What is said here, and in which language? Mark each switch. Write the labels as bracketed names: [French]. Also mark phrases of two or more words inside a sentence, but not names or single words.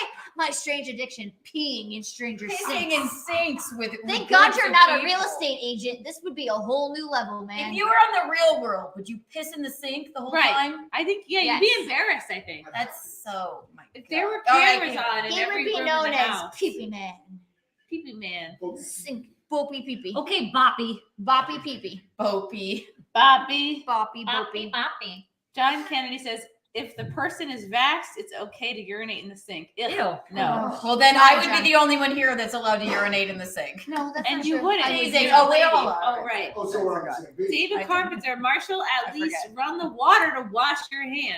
[English] My strange addiction, peeing in strangers' Pissing sinks. in sinks with. Thank groups God you're of not a people. real estate agent. This would be a whole new level, man. If you were on the real world, would you piss in the sink the whole Right. time? I think you'd Yes. be embarrassed. I think That's so. My if there were God. All right, cameras people. on in he every would be room known in the as house. Pee-Pee Man. Pee-pee man. Sink, boopy pee-pee. Okay, Boppy. Boppy pee-pee. Boppy. Bobby. Boppy boopy. Boppy. John Kennedy says, if the person is vaxxed, it's okay to urinate in the sink. Ew. Ew. No. Well, then Sorry, I would John. be the only one here that's allowed to urinate in the sink. No, that's And not you true. wouldn't. I mean, because they- you're a oh, we all lady. are. Oh, right. Oh, so we're on the same page. David I Carpenter, Marshall, at I least forget. run the water to wash your hands.